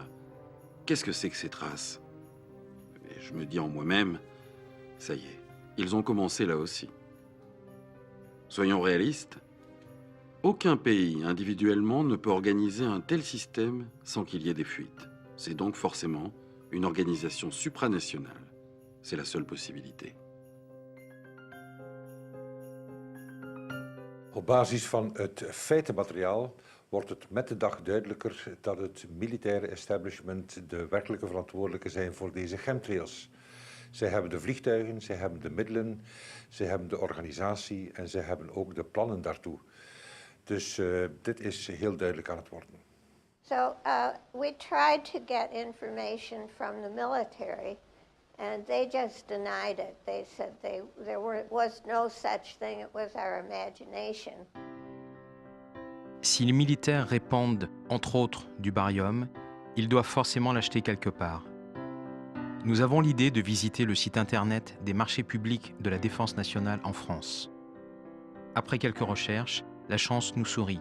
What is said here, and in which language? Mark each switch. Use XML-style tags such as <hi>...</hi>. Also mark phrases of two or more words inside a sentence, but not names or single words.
<fr>Qu'est-ce que c'est que ces traces? Et je me dis en moi-même, ça y est, ils ont commencé là aussi. Soyons réalistes, aucun pays individuellement ne peut organiser un tel système sans qu'il y ait des fuites. C'est donc forcément une organisation supranationale. C'est la seule possibilité.</fr> <nl>Op basis van het feitenmateriaal wordt het met de dag duidelijker dat het militaire establishment de werkelijke verantwoordelijke zijn voor deze chemtrails. Zij hebben de vliegtuigen, zij hebben de middelen, zij hebben de organisatie en zij hebben ook de plannen daartoe. Dus dit is heel duidelijk aan het worden.</nl> <en>So we tried to get information from the military, and they just denied it. They said was no such thing, it was our imagination.</en> <fr>Si les militaires répandent, entre autres, du barium, ils doivent forcément l'acheter quelque part. Nous avons l'idée de visiter le site internet des marchés publics de la Défense nationale en France. Après quelques recherches, la chance nous sourit.</fr>